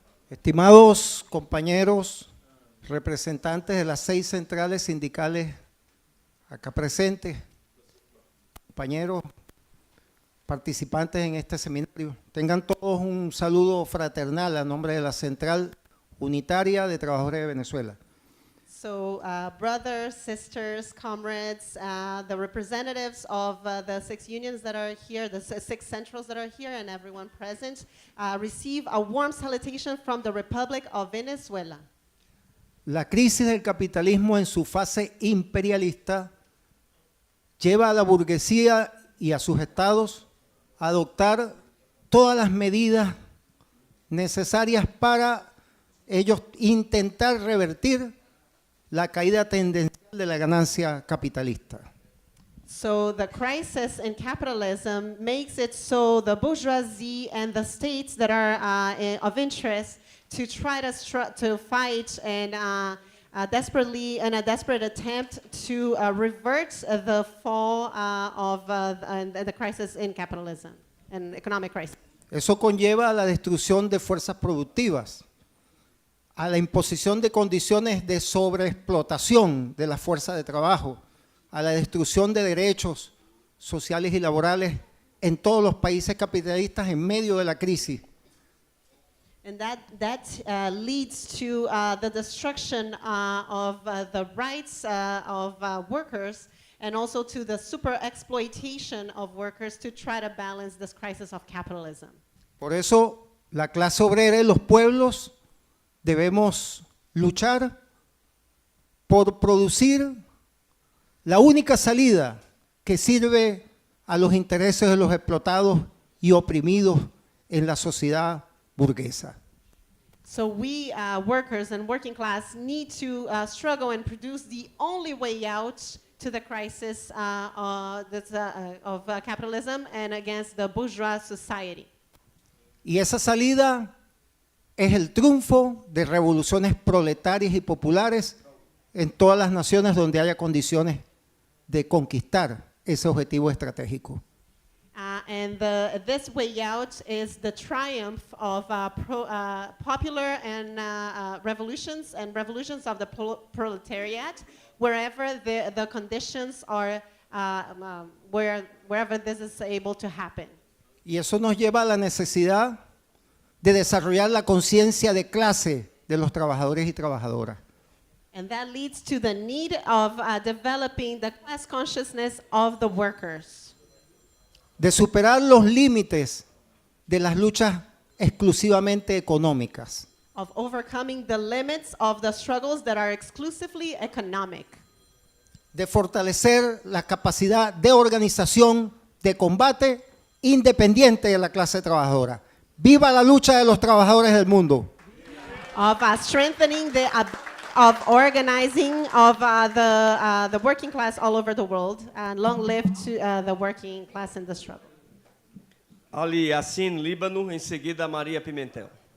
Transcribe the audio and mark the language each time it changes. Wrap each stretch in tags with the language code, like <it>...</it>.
<es>Estimados compañeros, representantes de las 6 centrales sindicales acá presentes, compañeros participantes en este seminario, tengan todos un saludo fraternal a nombre de la Central Unitaria de Trabajadores de Venezuela.</es> <en>So, brothers, sisters, comrades, the representatives of the 6 unions that are here, the 6 centrals that are here, and everyone present, receive a warm salutation from the Republic of Venezuela.</en> <es>La crisis del capitalismo en su fase imperialista lleva a la burguesía y a sus estados a adoptar todas las medidas necesarias para ellos intentar revertir la caída tendencial de la ganancia capitalista.</es> <en>So the crisis in capitalism makes it so the bourgeoisie and the states that are of interest to try to fight and desperately in a desperate attempt to revert the fall of the crisis in capitalism and economic crisis.</en> <es>Eso conlleva a la destrucción de fuerzas productivas, a la imposición de condiciones de sobreexplotación de la fuerza de trabajo, a la destrucción de derechos sociales y laborales en todos los países capitalistas en medio de la crisis.</es> <en>And that leads to the destruction of the rights of workers, and also to the super exploitation of workers to try to balance this crisis of capitalism.</en> <es>Por eso la clase obrera y los pueblos debemos luchar por producir la única salida que sirve a los intereses de los explotados y oprimidos en la sociedad burguesa.</es> <en>So we workers and working class need to struggle and produce the only way out to the crisis of capitalism and against the bourgeois society.</en> <es>Y esa salida es el triunfo de revoluciones proletarias y populares en todas las naciones donde haya condiciones de conquistar ese objetivo estratégico.</es> <en>And this way out is the triumph of popular and revolutions of the proletariat, wherever the conditions are, wherever this is able to happen.</en> <es>Y eso nos lleva a la necesidad de desarrollar la conciencia de clase de los trabajadores y trabajadoras.</es> <en>And that leads to the need of developing the class consciousness of the workers.</en> <es>De superar los límites de las luchas exclusivamente económicas.</es> <en>Of overcoming the limits of the struggles that are exclusively economic.</en> <es>De fortalecer la capacidad de organización, de combate independiente de la clase trabajadora. ¡Viva la lucha de los trabajadores del mundo!</es> <en>Of strengthening of organizing of the working class all over the world, and long live to the working class in the struggle.</en> <pt>Ali Yassin, Líbano, em seguida Maria Pimentel.</pt>